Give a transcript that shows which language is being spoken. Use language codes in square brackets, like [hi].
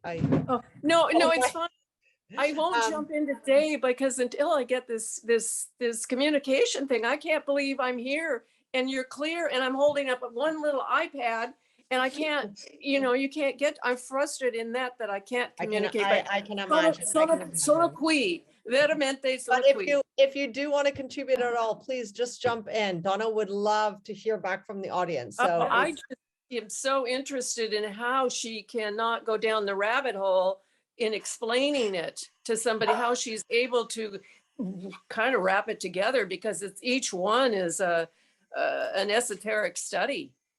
[en] No, it's fine. I won't jump in today because until I get this communication thing, I can't believe I'm here and you're clear and I'm holding up one little iPad and I can't, you can't get, I'm frustrated in that I can't communicate. I can imagine. [it] Sono qui, veramente sono [en] But [it] qui. [en] if you do want to contribute at all, please just jump in. Donna would love to hear back from the audience. So I just am so interested in how she cannot go down the rabbit hole in explaining it to somebody, how she's able to kind of wrap it together, because each one is an esoteric study.